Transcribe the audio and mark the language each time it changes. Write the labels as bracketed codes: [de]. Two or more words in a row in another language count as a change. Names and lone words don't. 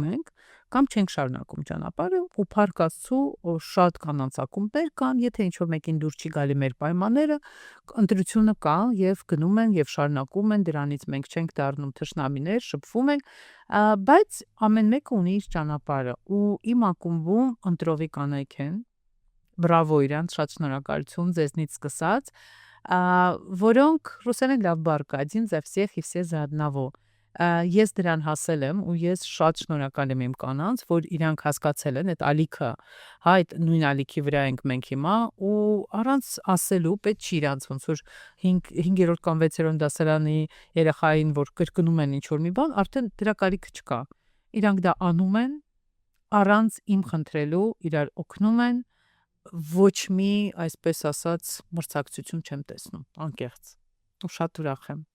[hy] ենք, կամ չենք շարունակում ճանապարհը ու Փառք Աստծո շատ կանանց ակումբներ կան, եթե ինչ-որ մեկին դուր չի գալի մեր պայմանները, ընտրությունը կա եւ գնում են եւ շարունակում են, դրանից մենք չենք դառնում թշնամիներ, շփվում ենք, բայց ամեն մեկը ունի իր ճանապարհը ու իմ ակումբում ընտրովի կանայք են, բրավո իրանց, շատ շնորհակալություն ձեզնից սկսած, որոնք ռուսերեն լավ բառ կա, [ru] один за всех и все за одного. [hy] Ես դրան հասել եմ ու ես շատ շնորհակալ եմ իմ կանանց, որ իրանք հասկացել են այդ ալիքը, հա, այդ նույն ալիքի վրա ենք մենք հիմա ու առանց ասելու պետք չի իրանց ոնց որ 5-րդ կամ 6-րդ դասարանի երեխային, որ կրկնում են ինչ-որ մի բան, արդեն դրա կարիքը չկա։ Իրանք դա անում են առանց իմ խնդրելու, իրար օգնում են, ոչ մի, այսպես ասած, մրցակցություն չեմ տեսնում, անկեղծ։ Ու շատ ուրախ եմ։